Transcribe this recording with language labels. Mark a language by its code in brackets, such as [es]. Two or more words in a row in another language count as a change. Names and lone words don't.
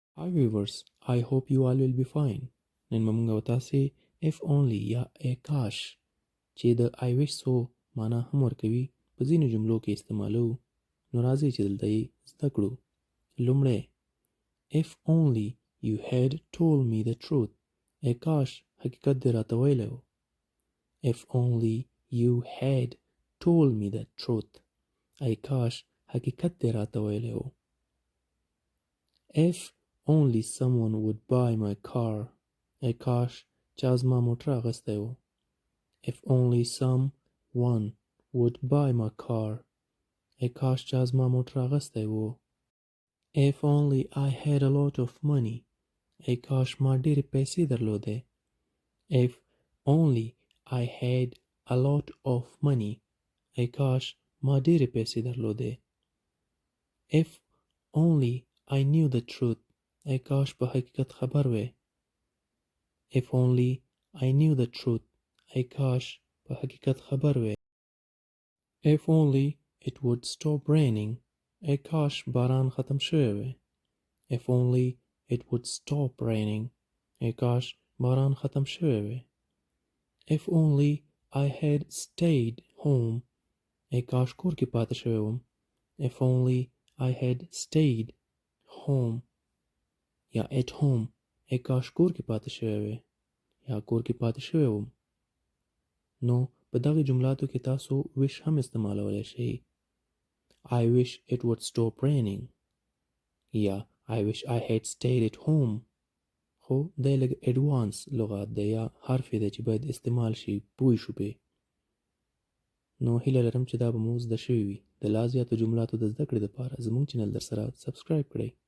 [en] Hi viewers, I hope you all will be fine. [ps] نن به موږ او تاسې [en] if only [ps] یا ای کاش چې د [en] I wish so [ps] معنا هم ورکوي په ځینو جملو کې استعمالو. نو راځئ چې دلته یې زده کړو. [en] لومړی if only you had told me the truth. [ps] ای کاش حقیقت دې راته ویلی و. [en] if only you had told me the truth. [ps] ای کاش حقیقت دې راته ویلی و. [en] if only someone would buy my car. [ps] ای کاش چا زما موټر اخیستی و. [en] if only someone would buy my car. [ps] ای کاش چا زما موټر اخیستی و. [en] if only I had a lot of money. [ps] ای کاش ما ډېرې پیسې درلودې. [en] if only I had a lot of money. [ps] ای کاش ما ډېرې پیسې درلودې. [en] if only I knew the truth. [ps] ای کاش په حقیقت خبر وې. [en] if only I knew the truth. [ps] ای کاش په حقیقت خبر وې. [en] if only it would stop raining. [ps] ای کاش باران ختم شوی وې. [en] if only it would stop raining. [ps] ای کاش باران ختم شوی وې. [en] if only I had stayed home. [ps] ای کاش کور کې پاتې شوی وم. [en] if only I had stayed home یا at home. [ps] ای کاش کور کې پاتې شوی وې یا کور کې پاتې شوی وم. نو په دغه جملاتو کې تاسو wish هم استعمالولی شئ. [en] I wish it would stop raining یا I wish I had stayed at home. [ps] خو دی لږ ایډوانس لغات دی یا حرف دی چې باید استعمال شي پوه شو پې. نو هیله لرم چې دا به مو زده شوي وي. د لا زیاتو جملاتو د زده کړې دپاره زموږ چینل در سره سبسکرایب کړئ.